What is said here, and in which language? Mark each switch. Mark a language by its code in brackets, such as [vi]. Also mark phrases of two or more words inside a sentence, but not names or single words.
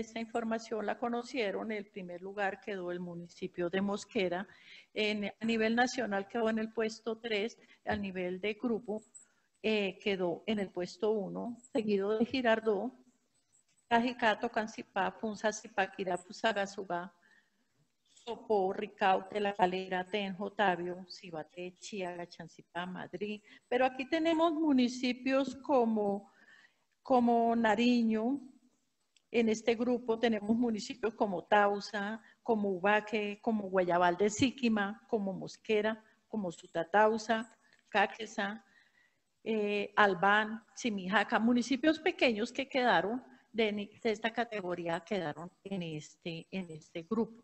[es] esta información, la conocieron, en el primer lugar quedó el municipio de Mosquera, a nivel nacional quedó en el puesto 3, a nivel de grupo quedó en el puesto 1, seguido de Girardot, Cajicato, Cancipá, Punza, Zipaquirá, Fusagasugá, Sopó, Ricaute, La Calera, Tenjo, Otavio, Cibaté, Chiaga, Chancipá, Madrid. Pero aquí tenemos municipios como Nariño. En este grupo tenemos municipios como Tausa, como Ubaque, como Guayabal de Síquima, como Mosquera, como Sutatausa, Caquesa, Albán, Chimijaca, municipios pequeños que quedaron de esta categoría, quedaron en este grupo.